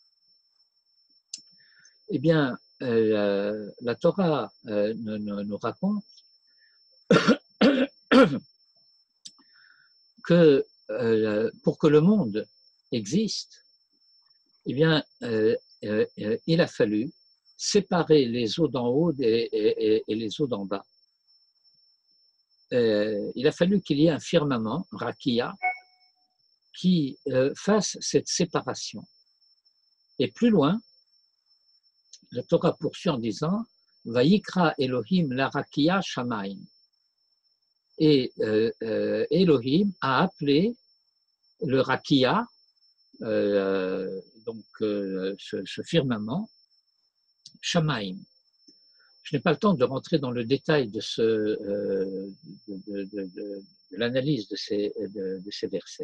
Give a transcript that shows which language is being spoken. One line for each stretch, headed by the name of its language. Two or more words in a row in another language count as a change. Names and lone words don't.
French: eh bien, la Torah nous raconte que pour que le monde existe, eh bien, il a fallu séparer les eaux d'en haut et les eaux d'en bas. Il a fallu qu'il y ait un firmament, rakia, qui fasse cette séparation. Et plus loin, la Torah poursuit en disant «
Hebrew: ויקרא אלהים לרקיע שמים ».
French: Et Elohim a appelé le rakia, donc ce firmament, shamayim. Je n'ai pas le temps de rentrer dans le détail de l'analyse de ces versets.